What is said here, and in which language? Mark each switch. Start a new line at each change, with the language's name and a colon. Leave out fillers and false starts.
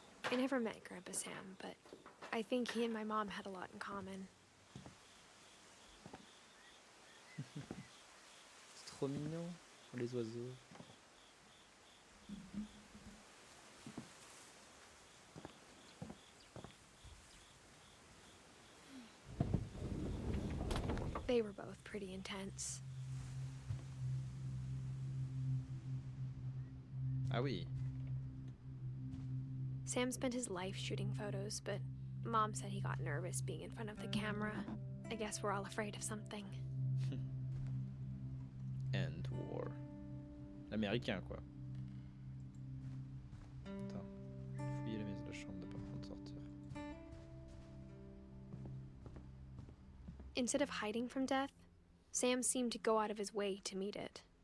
English: I never met Grandpa Sam, but I think he and my mom had a lot in common.
French: C'est trop mignon, les oiseaux.
English: They were both pretty intense.
French: Ah oui.
English: Sam spent his life shooting photos, but Mom said he got nervous being in front of the camera. I guess we're all afraid of something. And war.
French: L'américain quoi. Attends. Fouiller la maison de la chambre de pas prendre sortir.
English: Instead of hiding from death, Sam seemed to go out of his way to meet it.